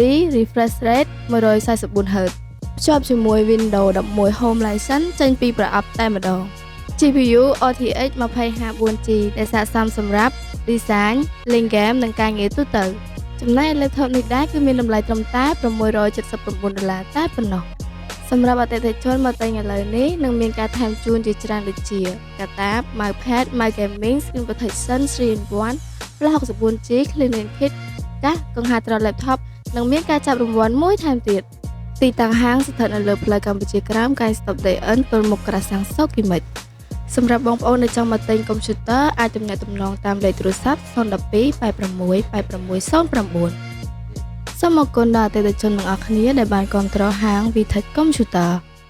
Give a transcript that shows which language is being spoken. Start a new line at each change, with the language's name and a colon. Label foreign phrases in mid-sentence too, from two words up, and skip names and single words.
English: Refresh Rate 144Hz
Khmer: ភ្ជាប់ជាមួយ Windows 11 Home License ចេញពីប្រអប់តែម្ដង GPU RTX 2050 ដែលស័ក្តិសមសម្រាប់ design លេង game និងការងារទូទៅចំណែ ក laptop នេះដែរគឺមានតម្លៃត្រឹមតែ$679តែប៉ុណ្ណោះសម្រាប់អតិថិជនមកទិញឥឡូវនេះនឹងមានការថែមជូ នជាច្រើនដូចជាកាតាប
English: mousepad mouse gaming screen protection 3-in-1 flash 64GB clean kit
Khmer: កាសកង្ហារត្រ laptop និងមានការចាប់រង្វាន់មួយថែមទៀតទីតាំងហាងស្ថិតនៅលើផ្លូវកម្ពុជាក្រោមកាយ Stop DN ទល់មុខក្រសាំងសុគីមិចសម្រាប់បងប្អូនដែលចង់មកទិញកុំព្យូទ័រអាចទំនាក់ទំនងតាមលេខទូរស័ព្ទ012 86 8609សូមអរគុណដល់អតិថិជនទាំងអស់គ្នាដែលបានគាំទ្រហាង VTech Computer